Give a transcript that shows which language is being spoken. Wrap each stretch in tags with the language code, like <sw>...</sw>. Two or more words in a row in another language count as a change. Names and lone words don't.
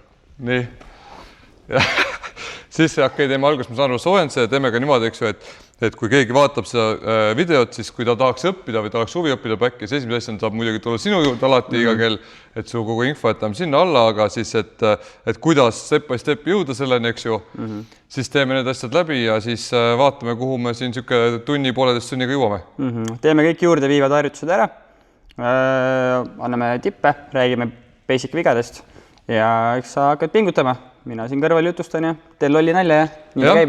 <et>Nii. Siis teeme alguses, ma saan aru soojenduse ja teeme ka niimoodi, eks ju, et kui keegi vaatab seda videot, siis kui ta tahaks õppida või tahaks huvi õppida päkki, siis esimese asjana saab muidugi tulla sinu juurde alati iga kell, et su kogu info jätame sinna alla, aga siis, et kuidas</et> <en>step by step</en> <et>jõuda selleni, eks ju, siis teeme need asjad läbi ja siis vaatame, kuhu me siin tunni, pooleteist tunniga jõuame. Teeme kõik juurde viivad harjutused ära, anname tippe, räägime basic vigadest ja eks sa hakkad pingutama. Mina siin kõrval jutustan ja teen lolli nalja ja nii käib.</et>